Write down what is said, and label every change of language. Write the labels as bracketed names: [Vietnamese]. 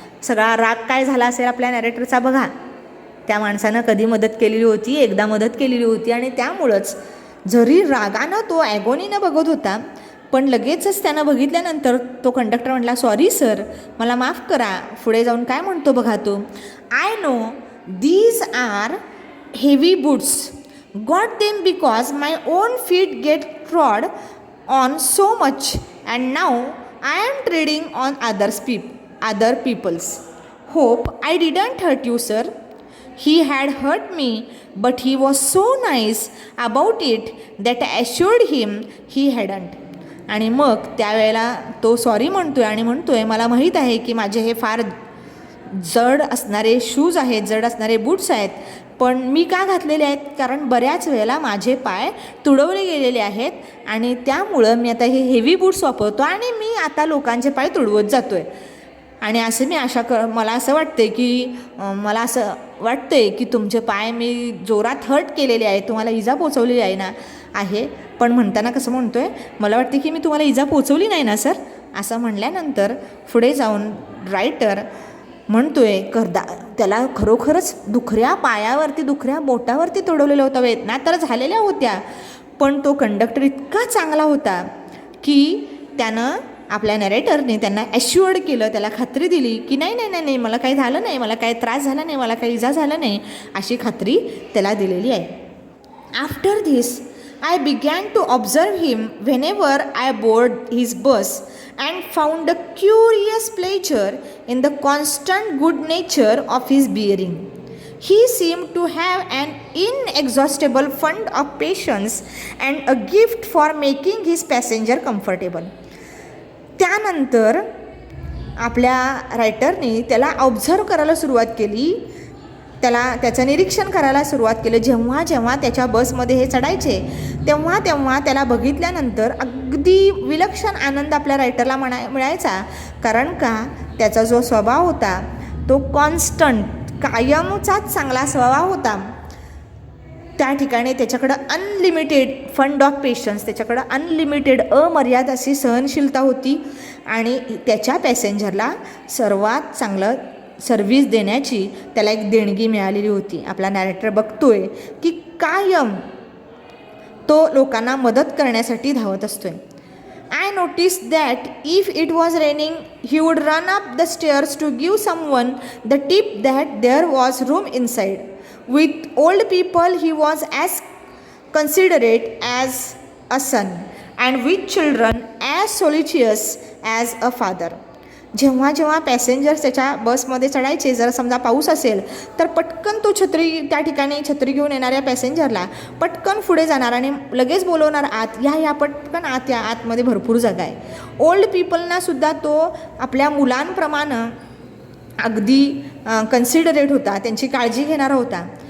[Marathi] सगळा राग काय झाला असेल आपल्या नॅरेटरचा बघा. त्या माणसानं कधी मदत केलेली होती, एकदा मदत केलेली होती आणि त्यामुळंच जरी रागानं तो ॲगोनीनं बघत होता, पण लगेचच त्यानं बघितल्यानंतर तो कंडक्टर म्हटला, "सॉरी सर, मला माफ करा." पुढे जाऊन काय म्हणतो बघा तो, [English] "I know these are heavy boots. Got them because my own feet get trod on so much and now I am treading on other people's. Hope I didn't hurt you, sir." He had hurt me, but he was so nice about it that I assured him he hadn't. [Marathi] आणि मग त्यावेळेला तो sorry म्हणतोय आणि म्हणतोय, "मला माहीत आहे की माझे हे फार जड असणारे शूज आहेत, जड असणारे बूट्स आहेत, पण मी का घातलेले आहेत, कारण बऱ्याच वेळेला माझे पाय तुडवले गेलेले आहेत आणि त्यामुळं मी आता हे हेवी बूट्स वापरतो आणि मी आता लोकांचे पाय तुडवत जातो आहे. आणि असं मी मला असं वाटतंय की तुमचे पाय मी जोरात हर्ट केलेले आहे, तुम्हाला इजा पोचवलेली आहे ना आहे." पण म्हणताना कसं म्हणतोय, "मला वाटते की मी तुम्हाला इजा पोचवली नाही ना सर." असं म्हणल्यानंतर पुढे जाऊन रायटर म्हणतोय, त्याला खरोखरच दुखऱ्या पायावरती, दुखऱ्या बोटावरती तुडवलेलं होतं, वेदना तर झालेल्या होत्या, पण तो कंडक्टर इतका चांगला होता की त्यानं, आपल्या नॅरेटरने त्यांना ॲश्युअर्ड केलं, त्याला खात्री दिली की नाही नाही नाही नाही मला काही झालं नाही, मला काही त्रास झाला नाही, मला काही इजा झाला नाही, अशी खात्री त्याला दिलेली आहे. [English] After this I began to observe him whenever I board his bus and found a curious pleasure in the constant good nature of his bearing. He seemed to have an inexhaustible fund of patience and a gift for making his passenger comfortable. [Marathi] त्यानंतर आपल्या रायटरने त्याला observe करायला सुरुवात केली, त्याचं निरीक्षण करायला सुरुवात केलं. जेव्हा जेव्हा त्याच्या बसमध्ये हे चढायचे तेव्हा तेव्हा त्याला बघितल्यानंतर अगदी विलक्षण आनंद आपल्या रायटरला मिळायचा. कारण का, त्याचा जो स्वभाव होता तो कॉन्स्टंट, कायमचाच चांगला स्वभाव होता. त्या ठिकाणी त्याच्याकडं [English] unlimited fund of patience, [Marathi] त्याच्याकडं अनलिमिटेड अमर्याद अशी सहनशीलता होती आणि त्याच्या पॅसेंजरला सर्वात चांगलं सर्व्हिस देण्याची त्याला एक देणगी मिळालेली होती. आपला नॅरेटर बघतोय की कायम तो लोकांना मदत करण्यासाठी धावत असतोय. [English] I noticed that if it was raining, he would run up the stairs to give someone the tip that there was room inside. With old people, he was as considerate as a son, and with children, as solicitous as a father. [Marathi] जेव्हा जेव्हा passengers त्याच्या बसमध्ये चढायचे, जर समजा पाऊस असेल तर पटकन तो त्या ठिकाणी छत्री घेऊन येणाऱ्या पॅसेंजरला पटकन पुढे जाणार आणि लगेच बोलवणार, आत या पटकन आत या, आतमध्ये भरपूर जागा आहे. ओल्ड पीपलनासुद्धा तो आपल्या मुलांप्रमाणे अगदी कन्सिडरेट होता, त्यांची काळजी घेणारा होता.